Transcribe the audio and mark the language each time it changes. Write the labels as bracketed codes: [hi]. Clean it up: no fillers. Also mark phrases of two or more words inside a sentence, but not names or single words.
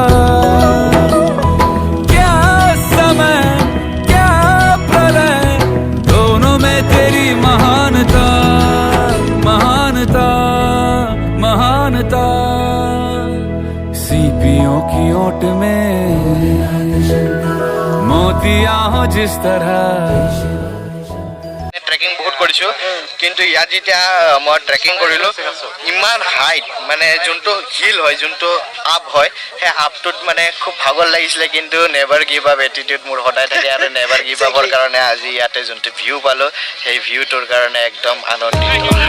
[hi] क्या समय क्या प्रलय, दोनों में तेरी महानता महानता महानता। सीपियों की ओट में मोतिया हो जिस तरह। [as] ট্ৰেকিং বহুত কৰিছোঁ, কিন্তু ইয়াত যেতিয়া মই ট্ৰেকিং কৰিলোঁ, ইমান হাইট মানে যোনটো হিল হয়, যোনটো আপ হয়, সেই আপটোত মানে খুব ভাগৰ লাগিছিলে। কিন্তু [en] never give up [as] এটিটিউড মোৰ সদায় থাকে, আৰু নেভাৰ গিভ আপৰ কাৰণে আজি ইয়াতে যোনটো ভিউ পালোঁ, সেই ভিউটোৰ কাৰণে একদম আনন্দিত।